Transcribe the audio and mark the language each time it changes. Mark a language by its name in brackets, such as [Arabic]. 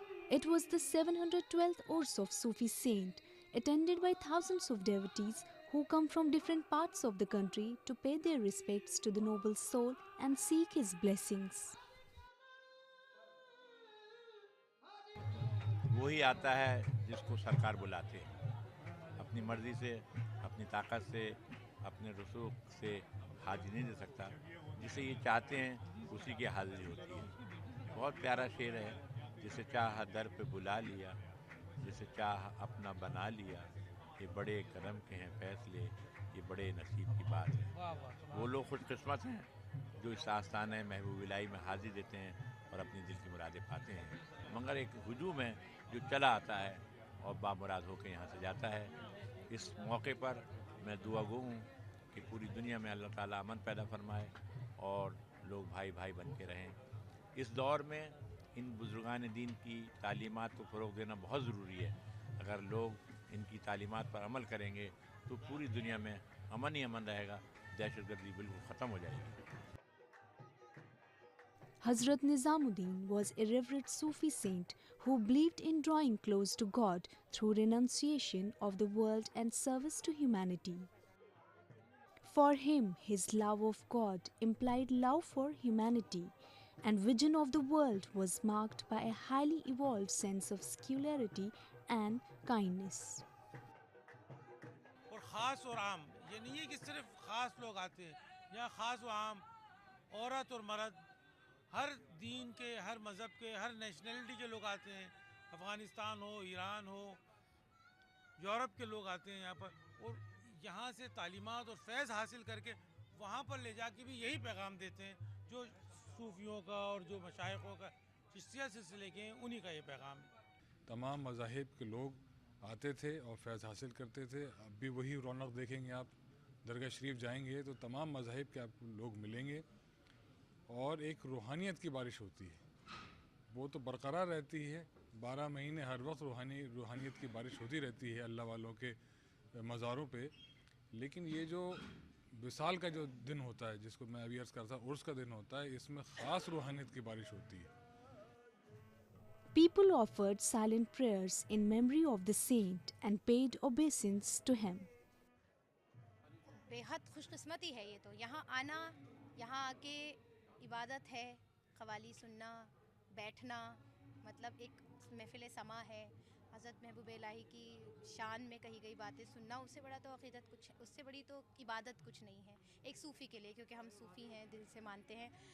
[English] It was the 712th Urs of Sufi saint, attended by thousands of devotees who come from different parts of the country to pay their respects to the noble soul and seek his blessings. [Hindi] वही आता है जिसको सरकार बुलाते हैं। अपनी मर्जी से, अपनी ताकत से, अपने रसूख से हाजिरी नहीं दे सकता। जिसे ये चाहते हैं उसी की हाजिरी होती है। बहुत प्यारा शेर है, जिसे चाह दर पे बुला लिया, जिसे चाह अपना बना लिया। ये बड़े करम के हैं फैसले, ये बड़े नसीब की बात है। वो लोग खुशकिस्मत हैं जो इस आस्थान महबूब इलाही में हाजिर देते हैं और अपनी दिल की मुरादें पाते हैं। मगर एक हुजूम है जो चला आता है और बामुराद होकर यहाँ से जाता है। इस मौके पर मैं दुआ गो हूँ कि पूरी दुनिया में अल्लाह ताला अमन पैदा फरमाए और लोग भाई भाई बन के रहें। इस दौर में इन बुजुर्गान दीन की तालीमात को फ़रोग़ देना बहुत ज़रूरी है। अगर लोग इनकी तालीमात पर अमल करेंगे तो पूरी दुनिया में अमन ही अमन रहेगा, दहशतगर्दी बिल्कुल ख़त्म हो जाएगी। [English] Hazrat Nizamuddin was a revered Sufi saint who believed in drawing close to God through renunciation of the world and service to humanity. For him, his love of God implied love for humanity, and vision of the world was marked by a highly evolved sense of secularity and kindness. [Hindi] और ख़ास और आम, ये नहीं है कि सिर्फ ख़ास लोग आते हैं। यहाँ ख़ास और आम, औरत और मर्द, हर दीन के, हर मज़हब के, हर नेशनलिटी के लोग आते हैं। अफ़गानिस्तान हो, ईरान हो, यूरोप के लोग आते हैं यहाँ पर, और यहाँ से तालीमात और फैज़ हासिल करके वहाँ पर ले जाके भी यही पैगाम देते हैं जो सूफियों का और जो मशाइखों का चिश्तिया सिलसिले के हैं, उन्हीं का ये पैगाम है। तमाम मज़ाहिब के लोग आते थे और फैज़ हासिल करते थे। अब भी वही रौनक देखेंगे आप। दरगाह शरीफ जाएंगे तो तमाम मज़ाहिब के आपको लोग मिलेंगे और एक रूहानियत की बारिश होती है। वो तो बरकरार रहती है, 12 महीने हर वक्त रूहानियत की बारिश होती रहती है अल्लाह वालों के मज़ारों पे। लेकिन ये जो विसाल का जो दिन होता है, जिसको मैं अभी अर्ज़ कर रहा था, उर्स का दिन होता है, इसमें ख़ास रूहानियत की बारिश होती है। [English] People offered silent prayers in memory of the saint and paid obeisance to him. [Hindi] बेहद खुशकिस्मती है ये तो, यहाँ आना, यहाँ आके इबादत है, क़वाली सुनना, बैठना, मतलब एक महफ़िल समा है, हज़रत महबूब इलाही की शान में कही गई बातें सुनना, उससे बड़ा तो अक़ीदत कुछ, उससे बड़ी तो इबादत कुछ नहीं है एक सूफ़ी के लिए, क्योंकि हम सूफ़ी हैं, दिल से मानते हैं।